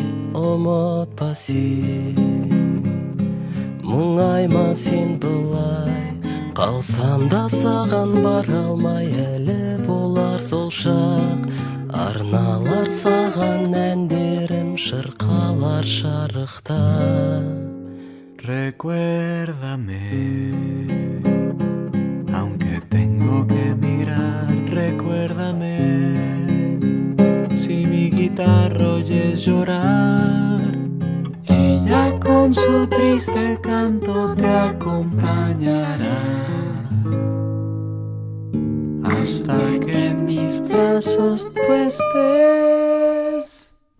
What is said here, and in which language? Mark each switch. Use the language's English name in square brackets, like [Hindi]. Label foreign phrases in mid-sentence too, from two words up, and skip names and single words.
[Kazakh] Ұмытпа сен, мұңайма сен былай. Қалсам да саған бара алмай, әлі болар сол шақ. Арналар саған әндерім, шырқалар шарықта. [Spanish] Recuérdame, aunque tengo que mirar. Recuérdame, si mi guitarra oyes llorar, ella con su triste canto te acompañará, hasta que en mis brazos tú estés.